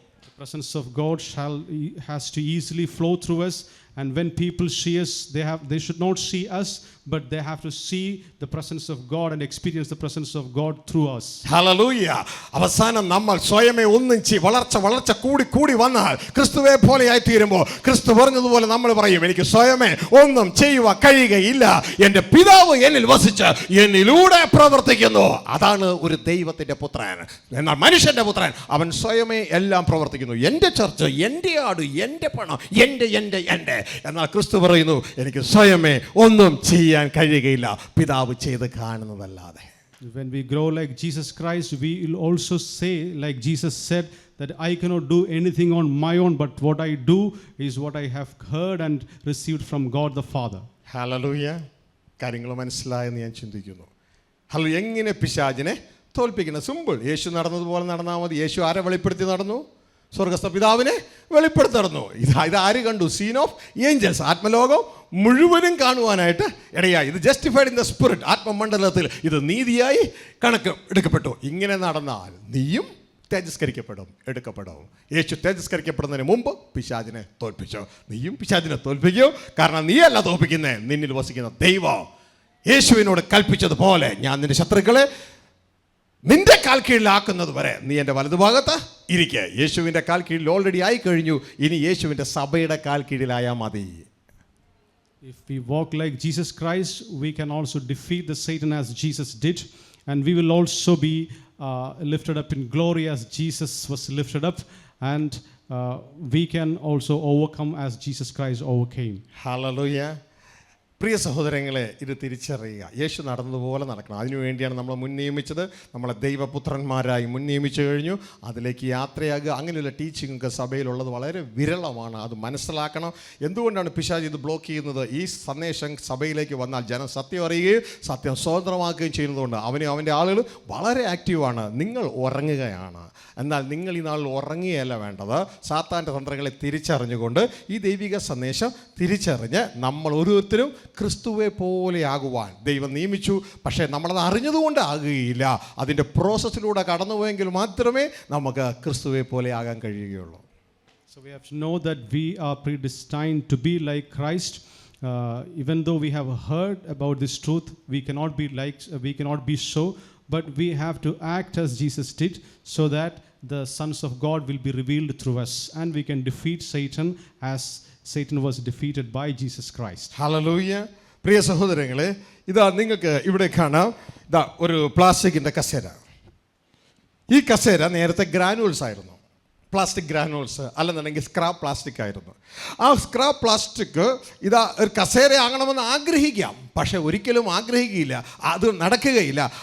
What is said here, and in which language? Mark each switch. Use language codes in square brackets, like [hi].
[en] The presence of God has to easily flow through us, And when people see us, they should not see us, but they have to see the presence of God and experience the presence of God through us. [ml] Hallelujah. അവസാനം നമ്മൾ സ്വയമേ ഒന്നിച്ച് വളർച്ച കൂടി വന്നാൽ ക്രിസ്തുവെ പോലെയായി തീരുമ്പോൾ ക്രിസ്തു പറഞ്ഞതുപോലെ നമ്മൾ പറയും, എനിക്ക് സ്വയമേ ഒന്നും ചെയ്യുവാൻ കഴിയുകയില്ല, എൻ്റെ പിതാവ് എന്നിൽ വസിച്ച് എന്നിലൂടെ പ്രവർത്തിക്കുന്നു. അതാണ് ഒരു ദൈവത്തിൻ്റെ പുത്രൻ. എന്നാൽ മനുഷ്യൻ്റെ പുത്രൻ അവൻ സ്വയമേ എല്ലാം പ്രവർത്തിക്കുന്നു. എൻ്റെ ചർച്ച്, എൻ്റെ ആട്, എൻ്റെ പണം, എൻ്റെ. എന്നാൽ ക്രിസ്തു പറയുന്നു, എനിക്ക് സ്വയമേ ഒന്നും ചെയ്യാൻ കഴിയുകയില്ല, പിതാവ് ചെയ്ത് കാണുന്നതല്ലാതെ. [en] When we grow like Jesus Christ, we will also say, like Jesus said, that I cannot do anything on my own, but what I do is what I have heard and received from God the Father. [ml] Hallelujah. കാര്യങ്ങൾ മനസ്സിലായെന്ന് ഞാൻ ചിന്തിക്കുന്നു. എങ്ങനെ പിശാചിനെ തോൽപ്പിക്കുന്നത്? Simple. യേശു നടന്നതുപോലെ നടന്നാൽ മതി. യേശു ആരെ വെളിപ്പെടുത്തി നടന്നു? സ്വർഗസ്ഥ പിതാവിനെ വെളിപ്പെടുത്തി നടന്നു. ഇത് ആര് കണ്ടു? [en] Seen of angels. [ml] ആത്മലോകം മുഴുവനും കാണുവാനായിട്ട് ഇടയായി. ഇത് [en] Justified in the spirit. [ml] ആത്മമണ്ഡലത്തിൽ ഇത് നീതിയായി കണക്ക് എടുക്കപ്പെട്ടു. ഇങ്ങനെ നടന്നാൽ നീയും തേജസ്കരിക്കപ്പെടും, എടുക്കപ്പെടും. യേശു തേജസ്കരിക്കപ്പെടുന്നതിന് മുമ്പ് പിശാചിനെ തോൽപ്പിച്ചു. നീയും പിശാചിനെ തോൽപ്പിക്കൂ. കാരണം നീയല്ല തോൽപ്പിക്കുന്നേ, നിന്നിൽ വസിക്കുന്ന ദൈവം യേശുവിനോട് കൽപ്പിച്ചതുപോലെ, ഞാൻ നിന്റെ ശത്രുക്കളെ നിന്റെ കാൽ കീഴിലാക്കുന്നത് വരെ നീ എൻ്റെ വലതുഭാഗത്ത് ഇരിക്കുക. യേശുവിൻ്റെ കാൽ കീഴിൽ ഓൾറെഡി ആയി കഴിഞ്ഞു. ഇനി യേശുവിൻ്റെ സഭയുടെ കാൽ കീഴിലായാൽ മതി. [en] If we walk like Jesus Christ, we can also defeat the Satan as Jesus did, and we will also be lifted up in glory as Jesus was lifted up, and we can also overcome as Jesus Christ overcame. [ml] Hallelujah. പ്രിയ സഹോദരങ്ങളെ, ഇത് തിരിച്ചറിയുക. യേശു നടന്നതുപോലെ നടക്കണം. അതിനുവേണ്ടിയാണ് നമ്മൾ മുൻ നിയമിച്ചത്. നമ്മളെ ദൈവപുത്രന്മാരായി മുൻ നിയമിച്ചു കഴിഞ്ഞു. അതിലേക്ക് യാത്രയാകുക. അങ്ങനെയുള്ള ടീച്ചിങ് സഭയിലുള്ളത് വളരെ വിരളമാണ്. അത് മനസ്സിലാക്കണം. എന്തുകൊണ്ടാണ് പിശാച് ഇത് ബ്ലോക്ക് ചെയ്യുന്നത്? ഈ സന്ദേശം സഭയിലേക്ക് വന്നാൽ ജനം സത്യം അറിയുകയും സത്യം സ്വതന്ത്രമാക്കുകയും ചെയ്യുന്നതുകൊണ്ട് അവൻ്റെ ആളുകൾ വളരെ ആക്റ്റീവാണ്. നിങ്ങൾ ഉറങ്ങുകയാണ്. എന്നാൽ നിങ്ങൾ ഈ നാളിൽ ഉറങ്ങുകയല്ല വേണ്ടത്. സാത്താൻ്റെ തന്ത്രങ്ങളെ തിരിച്ചറിഞ്ഞുകൊണ്ട് ഈ ദൈവിക സന്ദേശം തിരിച്ചറിഞ്ഞ് നമ്മൾ ഓരോരുത്തരും ക്രിസ്തുവെ പോലെയാകുവാൻ ദൈവം നിയമിച്ചു. പക്ഷേ നമ്മളത് അറിഞ്ഞതുകൊണ്ട് ആകുകയില്ല. അതിൻ്റെ പ്രോസസ്സിലൂടെ കടന്നുപോയെങ്കിൽ മാത്രമേ നമുക്ക് ക്രിസ്തുവെ പോലെ ആകാൻ കഴിയുകയുള്ളൂ. [en] So we have to know that we are predestined to be like Christ. Even though we have heard about this truth, we cannot be so, but we have to act as Jesus did, so that the sons of God will be revealed through us, and we can defeat Satan as Satan was defeated by Jesus Christ. [ml] Hallelujah. പ്രിയ സഹോദരങ്ങളെ, ഇതാ നിങ്ങൾക്ക് ഇവിടെ കാണാം. ഇതാ ഒരു പ്ലാസ്റ്റിക്കിൻ്റെ കസേര. ഈ കസേര നേരത്തെ ഗ്രാനുവൽസ് ആയിരുന്നു. പ്ലാസ്റ്റിക് ഗ്രാനുവൽസ് അല്ലെന്നുണ്ടെങ്കിൽ സ്ക്രാപ്പ് പ്ലാസ്റ്റിക് ആയിരുന്നു. ആ സ്ക്രാപ്പ് പ്ലാസ്റ്റിക് ഇതാ ഒരു കസേര ആകണമെന്ന് ആഗ്രഹിക്കാം, പക്ഷെ ഒരിക്കലും ആഗ്രഹിക്കുകയില്ല. അത് നടക്കുകയില്ല.